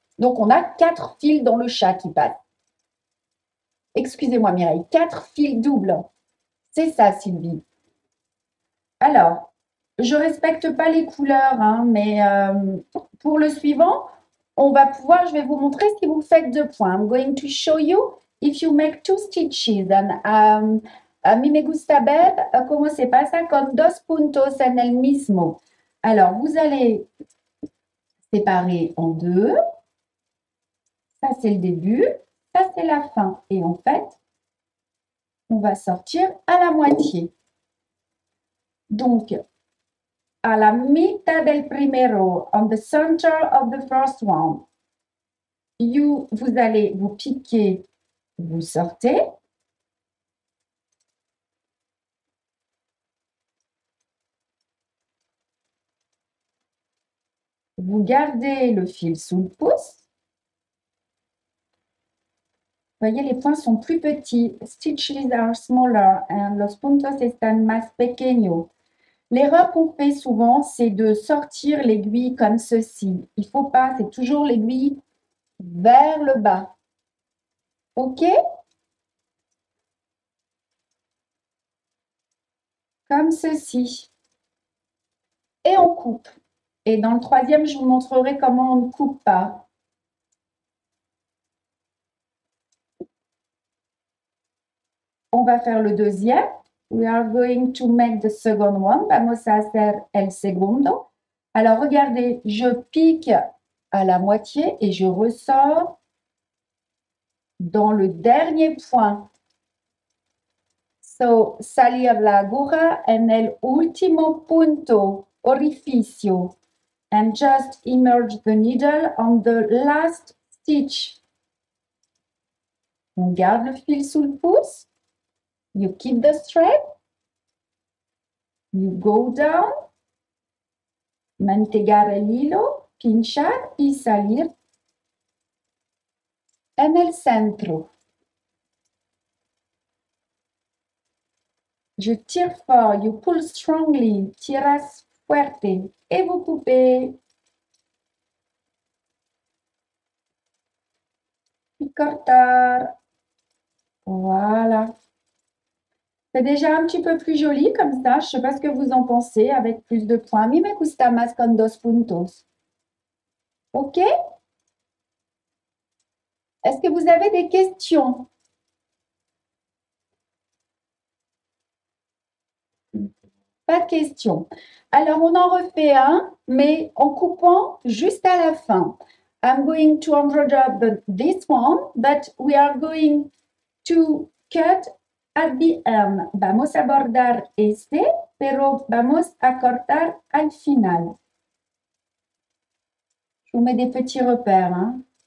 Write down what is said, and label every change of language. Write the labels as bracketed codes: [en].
[fr] Donc, on a 4 fils dans le chat qui passent. Excusez-moi, Mireille, 4 fils doubles. C'est ça, Sylvie. Alors, je respecte pas les couleurs, hein, mais pour le suivant, on va pouvoir, je vais vous montrer si vous faites 2 points. [en] I'm going to show you if you make 2 stitches. [es] And, a mí me gusta ver cómo se pasa con 2 puntos en el mismo. [fr] Alors, vous allez séparer en 2. Ça, c'est le début. Ça, c'est la fin. Et en fait, on va sortir à la moitié. Donc, à la [es] mitad del primero, [en] on the center of the first one, [fr] vous allez vous piquer, vous sortez. Vous gardez le fil sous le pouce. Vous voyez, les points sont plus petits. [en] Stitches are smaller and [es] los puntos están más pequeños. [fr] L'erreur qu'on fait souvent, c'est de sortir l'aiguille comme ceci. Il ne faut pas, c'est toujours l'aiguille vers le bas. OK? Comme ceci. Et on coupe. Et dans le troisième, je vous montrerai comment on ne coupe pas. On va faire le deuxième. [en] We are going to make the second one. [es] Vamos a hacer el segundo. [fr] Alors, regardez, je pique à la moitié et je ressors dans le dernier point. [en] So, [es] salir la aguja en el último punto, orificio, [en] and just immerse the needle on the last stitch. [fr] On garde le fil sous le pouce. [en] You keep the thread. You go down. [es] Mantegar el hilo, pinchar y salir en el centro. [fr] Je tire fort, [en] you pull strongly, [es] tiras fuerte [fr] et vous coupez. [es] Y cortar. Voilà. [fr] C'est déjà un petit peu plus joli comme ça. Je ne sais pas ce que vous en pensez avec plus de points. [es] A mí me gusta más con 2 puntos. [fr] OK? Est-ce que vous avez des questions? Pas de questions. Alors, on en refait un, mais en coupant juste à la fin. [en] I'm going to unroll this one, but we are going to cut at the end. [es] Vamos a bordar este, pero vamos a cortar al final. [fr] Je vous mets des petits repères. Hein.